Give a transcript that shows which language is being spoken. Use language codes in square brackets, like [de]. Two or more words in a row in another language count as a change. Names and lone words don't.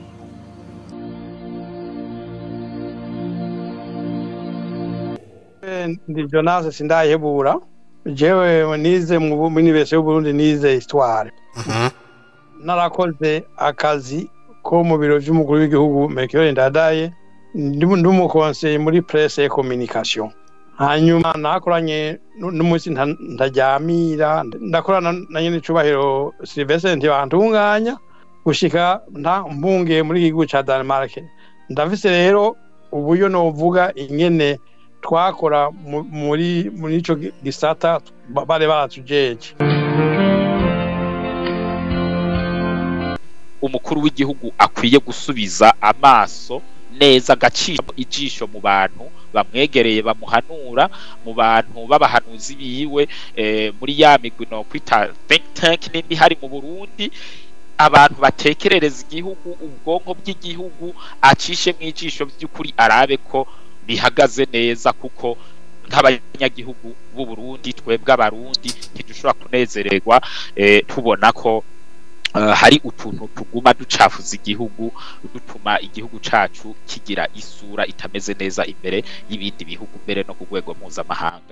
[rn] Ndi Jonas Sindayihebura, jewe nize mu Université y'u Burundi, nize histoire. Narakoze akazi ko mu biro by'umukuru w'igihugu Melchior Ndadaye, ndi mu conseil muri [fr] presse et communication. [rn] Hanyuma nakoranye n'umunsi ntajyamira, ndakorana na nyene cubahiro Sylvestre Ntibantunganya gushika nta mpunge muri igihugu ca Denmark. Ndafise rero uburyo novuga ingene twakora muri ico gisata bare baratujeje. Umukuru w'igihugu akwiye gusubiza amaso neza agaciro ijisho mu bantu bamwegereye bamuhanura, mu bantu b'abahanuzi biwe, muri ya migwi no kwita [en] think tank [rn] n'indi hari mu Burundi, abantu batekerereza igihugu, ubwonko bw'igihugu acishe mu ijisho by'ukuri arabe ko bihagaze neza, kuko nk'abanyagihugu b'u Burundi twebwe abarundi ntidushobora kunezererwa tubona ko hari utuntu tuguma ducafuza igihugu, dutuma igihugu cacu kigira isura itameze neza imbere y'ibindi bihugu, mbere no ku rwego mpuzamahanga.